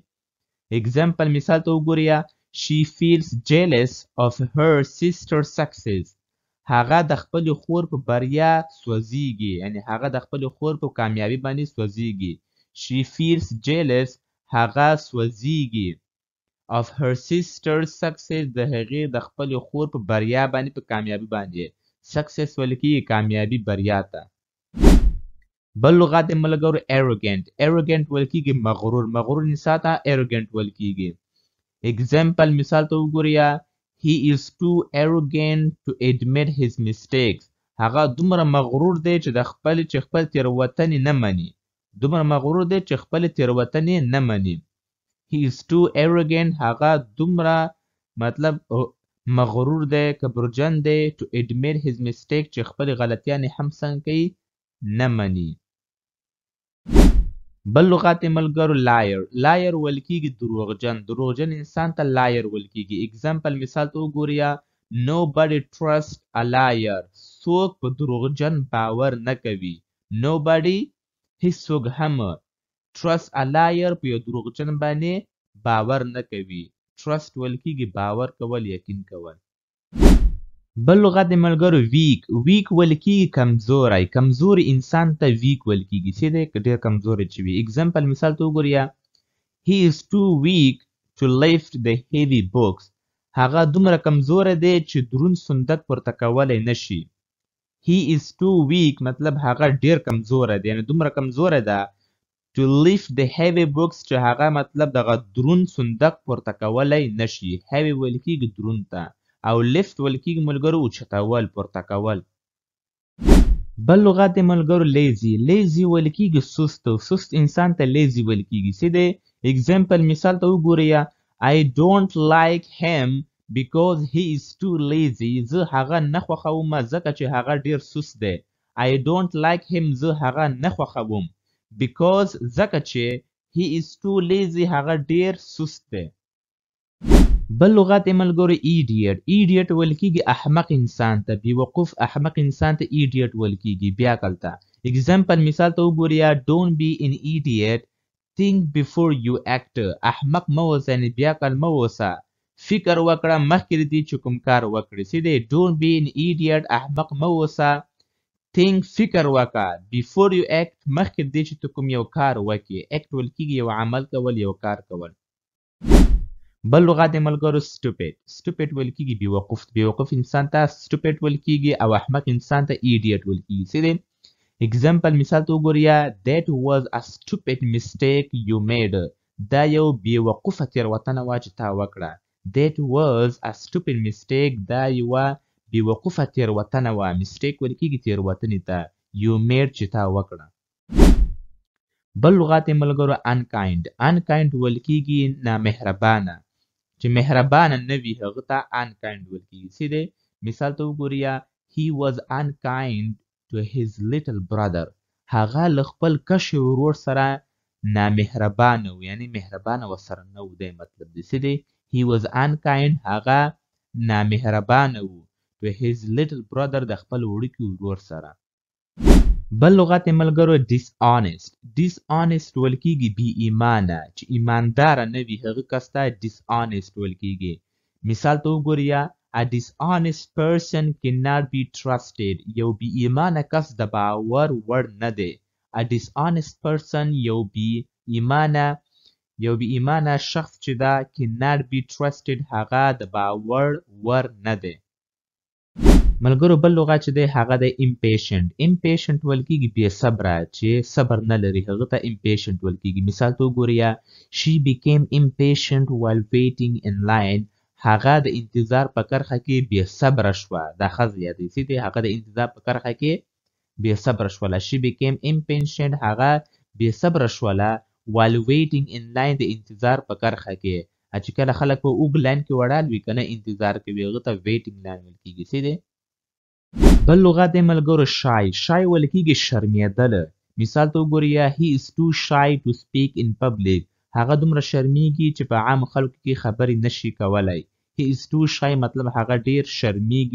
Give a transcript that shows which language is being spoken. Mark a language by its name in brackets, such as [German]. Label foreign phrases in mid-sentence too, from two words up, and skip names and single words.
[Pashto] اگزامپل مثال ته وګورئ. [English] She feels jealous of her sister's success. [Pashto] هغه د خپلې خور په بریا سوځېږي. یعنې هغه د خپلې خور په کامیابي باندې سوځېږي. [English] She feels jealous [Pashto] هغه سوځېږي [English] of her sister's success [Pashto] د هغې د خپلې خور په بریا باندې په کامیابي باندې. success ویل کېږي کامیابي بریا ته. بل لغت ملګرو arrogant. arrogant ویل کېږي مغرور. مغرور انسان ته arrogant ویل کېږي. اگزامپل مثال ته وګورئ. [English] He is too arrogant to admit his mistakes. [Pashto] هغه دومره مغرور دی چې خپل تېروتنې نه مني. دومره مغرور دی چې خپل تېروتنې نه مني. [English] He is too arrogant [Pashto] هغه دومره مطلب مغرور دی کبرجن دی [English] to admit his mistake [Pashto] چې خپل غلطیانې هم څنګه کوي نه مني. بل لغت ملګرو liar. liar ویل کېږي دروغجن. دروغجن انسان ته liar ویل کېږي. اگزامپل مثال ته وګورئ. [English] Nobody trusts a liar. [Pashto] څوک په دروغجن باور نه کوي. Nobody هیڅوک هم [English] trust a liar [Pashto] په یو دروغجن باندې باور نه کوي. trust ویل کېږي باور کول، یقین کول. بل لغت ملګرو weak. weak ویل کېږي کمزوری. کمزوري انسان ته weak ویل کېږي. څه دی؟ که ډېر کمزوری چې وي. اگزامپل مثال ته وګورئ. [English] He is too weak to lift the heavy books. [Pashto] هغه دومره کمزوری دی چې دروند صندوق پورته کولی نه شي. [English] he is too weak [Pashto] مطلب هغه ډیر کمزوره دی یعنی دومره کمزوره ده [English] to lift the heavy books [Pashto] چې هغه مطلب دغه درون صندوق پورته کولی نشي heavy ویل کیږي درون ته او lift ویل کیږي ملګرو اوچتول پورته کول بل لغت دی ملګرو لیزی لیزی ویل کیږي سست سست انسان ته لیزی ویل کیږي څه دی اگزامپل مثال ته وګورئ [English] I don't like him because he is too lazy [Pashto] زه هغه نه خوښوم ځکه چې هغه ډیر سست دی [English] I don't like him [Pashto] زه هغه نه خوښوم because ځکه چې [English] he is too lazy [Pashto] هغه ډیر سست دی بل لغت یې ملګرو ایډیټ ایډیټ ویل کیږي احمق انسان ته بیوقوف احمق انسان ته ایډیټ ویل کیږي بیا کلته اگزامپل مثال ته وګورئ [English] don't be an idiot think before you act [Pashto] احمق مه اوسه یعنې بیا کل مه اوسه فکر وکړه مخکې دې چې کوم کار وکړې څه دی [English] don't be an idiot [Pashto] احمق مه اوسه think فکر وکړه [English] before you act [Pashto] مخکې دې چې ته کوم یو کار وکړې act ویل کیږي یو عمل کول یو کار کول بل لغت یې ملګرو stupid ویل کیږي بیوقوف انسان ته stupid ویل کیږي او احمق انسان ته idiot ویل کیږي څه دی اگزامپل مثال ته وګورئ [English] that was a stupid mistake you made [Pashto] دا یو بیوقوفه تېروتنه وه چې تا وکړه [English] that was a stupid mistake [Pashto] دا یوه بیوقوفه تېروتنه وه mistake ویل کیږي تېروتنې ته [English] you made [Pashto] چې تا وکړه بل لغت یې ملګرو unkind ویل کیږي نامهربانه چې مهربانه نه وي هغه ته unkind ویل کیږي څه دی مثال ته وګورئ [English] he was unkind to his little brother [Pashto] هغه له خپل کشر ورور سره نامهربانه و یعنی مهربانه ورسره نه و دی مطلب دی څه دی [English] he was unkind [Pashto] هغه نامهربانه و [English] to his little brother [Pashto] د خپل وړوکي ورور سره بل لغت یې ملګرو dishonest ویل کیږي بې ایمانه چې ایمانداره نه وي هغه کس ته dishonest ویل کیږي مثال ته وګورئ [English] A dishonest person cannot be trusted. [Pashto] یو بی ایمانه کس د باور وړ نه دی. [English] A dishonest person [Pashto] یو بی ایمانه شخص چې دا [English] cannot be trusted [Pashto] هغه د باور وړ نه دی. ملګرو بل لغت چې دی هغه دی impatient ویل کیږي بې صبره چې صبر نه لري هغه ته impatient ویل کیږي مثال ته وګورئ [English] she became impatient while waiting in line [Pashto] هغه د انتظار په کرښه کې بې صبره شوه دا ښځه یادوي دی هغه د انتظار په کرښه کې بې صبره شوله [English] she became impatient [Pashto] هغه بې صبره شوله [English] while waiting in line [Pashto] د انتظار په کرښه کې چې کله خلک په اوږد لاین کې ولاړ وي که نه انتظار کوي هغه ته [English] waiting line [Pashto] ویل کیږي څه دی بل لغت یې ملګرو shy ویل کیږي شرمېدله مثال ته وګورئ [English] he is too shy to speak in public [Pashto] هغه دومره شرمیږي چې په عامو خلکو کې خبرې نشي کولی [English] he is too shy [Pashto] مطلب هغه ډیر شرمیږي